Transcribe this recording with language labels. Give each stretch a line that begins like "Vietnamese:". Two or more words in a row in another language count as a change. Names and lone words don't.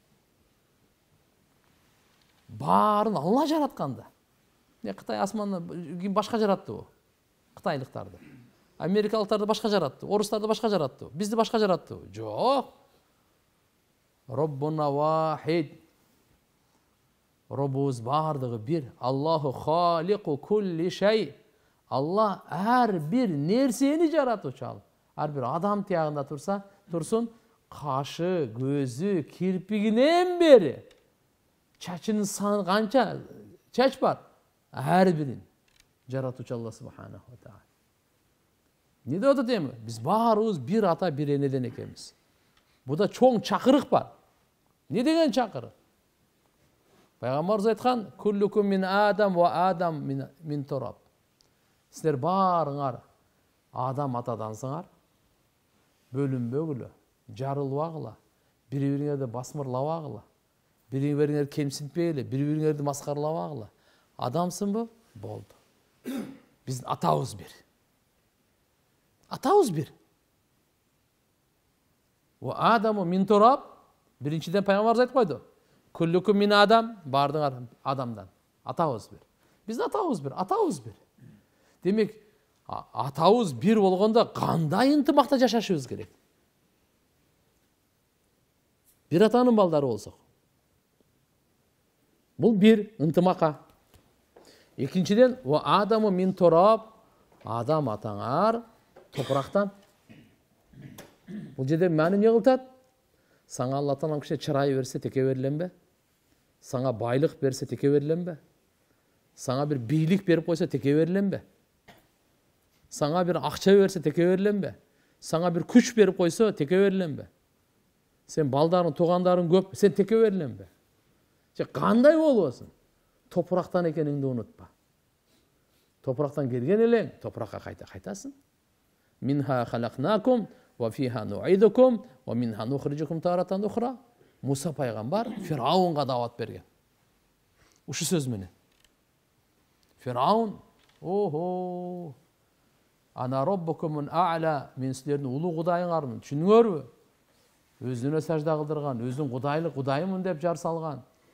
Kyrgyz: Баарын Алла жаратканда. Кытай асмандан башка жаратты бу. Кытайлыктарды. Америкалыктарды башка жаратты, орустарды башка жаратты, бизди башка жаратты.
Arabic: Жок. ربنا واحد.
Kyrgyz: Роббубуз бардыгы бир.
Arabic: الله خالق كل شيء.
Kyrgyz: Алла ар бир нерсени жаратуучу ал. Ар бир адам тиягында турсун, кашы, көзү, кирпигинен бери. Чачынын саны канча чач бар? Ар бирин жаратуучу Алла
Arabic: سبحانه وتعالى.
Kyrgyz: Не деп атат эми? Биз баарыбыз бир ата, бир энеден экенбиз. Буда чоң чакырык бар. Не деген чакырык? Пайгамбарыбыз айткан:
Arabic: "كلكم من آدم وآدم من تراب."
Kyrgyz: Силер баарыңар Адам атадансыңар. Бөлүнбөгүлө, жарылбагыла, бири-бириңерди басмырлабагыла, бири-бириңерди кемсинтпегиле, бири-бириңерди маскаралабагыла. Адамсыңбы? Болду. Биздин атабыз бир. Атабыз бир.
Arabic: وآدم من تراب.
Kyrgyz: Биринчиден пайгамбарыбыз айтып койду.
Arabic: كلكم من آدم,
Kyrgyz: бардыңар адамдан. Атабыз бир. Биздин атабыз бир, атабыз бир. Демек, атабыз бир болгондо кандай ынтымакта жашашыбыз керек? Бир атанын балдары болсок. Бул бир ынтымакка. Экинчиден,
Arabic: وآدم من تراب.
Kyrgyz: Адам атаңар топурактан. Бул жерде мани эмне кылтат? Саңа Алла Таала киши чырай берсе теке бериленбе? Саңа байлык берсе теке бериленбе? Саңа бир бийлик берип койсо теке бериленбе? Саңа бир акча берсе теке бериленбе? Саңа бир күч берип койсо теке бериленбе? Сен балдарың, туугандарың көп, сен теке бериленбе? Же кандай болбосун? Топурактан экениңди унутпа. Топурактан келген элең, топуракка кайтасың.
Arabic: منها خلقناكم وفيها نعيدكم ومنها نخرجكم تارة أخرى.
Kyrgyz: Муса пайгамбар Фираунга дават берген. Ушу сөз менен. Фираун,
Arabic: أنا ربكم الأعلى,
Kyrgyz: мен силердин улуу кудайыңармын, түшүнүңөрбү? өзүнө сажда кылдырган, өзүн кудайлык кудаймын деп жар салган.